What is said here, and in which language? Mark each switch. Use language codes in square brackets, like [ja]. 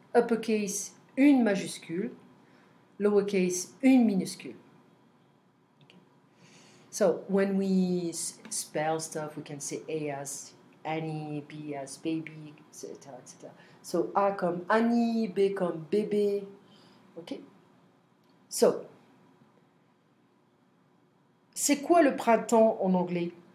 [fr] Uppercase, une majuscule. Lowercase, une minuscule. [en] Okay. So when we spell stuff, we can say A as Annie, B as baby, etc., etc. [fr] So A comme Annie, B comme bébé. Ok? So, c'est quoi le printemps en anglais?